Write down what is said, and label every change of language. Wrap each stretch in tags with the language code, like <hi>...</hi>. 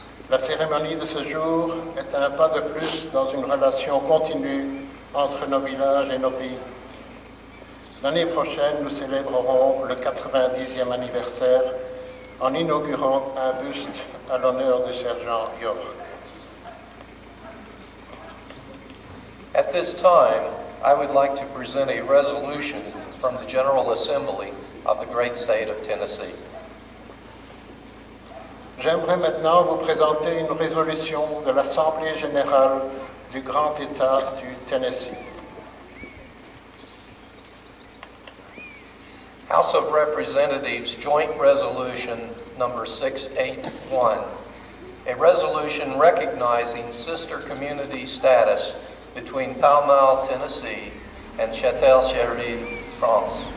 <fr>La cérémonie de ce jour est un pas de plus dans une relation continue entre nos villages et nos pays. L'année prochaine, nous célébrerons le 90e anniversaire en inaugurant un buste à l'honneur du sergent York.</fr> <en>At this time, I would like to present a resolution from the General Assembly of the great state of Tennessee.</en> <fr>J'aimerais maintenant vous présenter une résolution de l'Assemblée générale du Grand État du Tennessee.</fr> <en>House of Representatives Joint Resolution Number 681, a resolution recognizing sister community status between Pall Mall, Tennessee and Chatel-Chéhéry, France.</en>